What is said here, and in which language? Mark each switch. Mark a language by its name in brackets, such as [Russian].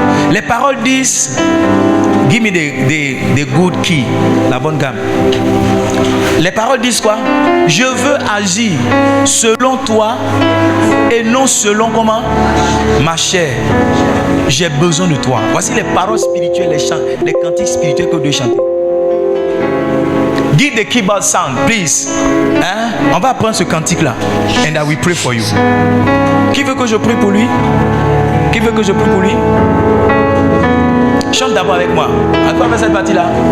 [French] Les paroles disent, [English] give me the good key, [French] la bonne gamme. Les paroles disent quoi? Je veux agir selon toi et non selon comment? Ma chair. J'ai besoin de toi. Voici les paroles spirituelles, les chants, les cantiques spirituels que Dieu chanter. [English] Give the keyboard sound, please. [French] Hein? On va apprendre ce cantique-là. [English] And I will pray for you. [French] Qui veut que je prie pour lui? Qui veut que je prie pour lui? Chante d'abord avec moi. À quoi faire cette partie-là?